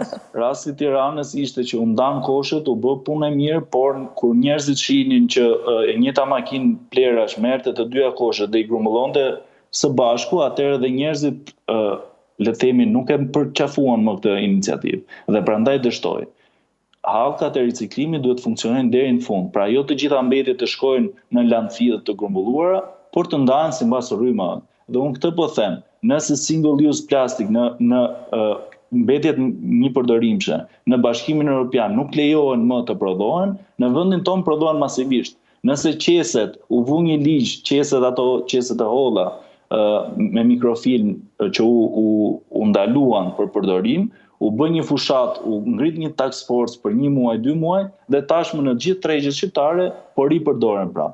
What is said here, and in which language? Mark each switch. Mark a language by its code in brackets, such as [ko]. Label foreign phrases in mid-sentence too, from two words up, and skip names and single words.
[sq] Rasti Tiranës ishte që u ndan koshët, u bë punë e mirë, por kur njerëzit shihnin që e njëjta makinë plerash merrte të dyja koshët dhe i grumbullonte së bashku, atëherë dhe njerëzit le të themi nuk e përqafuan më këtë iniciativë dhe prandaj dështoi. Hallkat e riciklimit duhet funksionojnë deri në fund. Pra jo të gjitha mbetjet të shkojnë në landfill të grumbulluara, por të ndahen sipas rrymave. Dhe unë këtë po them, nëse [en] single use plastic [sq] në mbetjet një përdorimshme në Bashkimin Evropian nuk lejohen më të prodhohen, në vendin tonë prodhohen masivisht. Nëse qeset, u vu një ligj, qeset e holla me mikrofilm që u ndaluan për përdorim, u bë një fushat, u ngrit një [en] task force [sq] për 1 muaj, 2 muaj, dhe tashmë në gjithë tregjet shqiptare po ripërdoren prapë.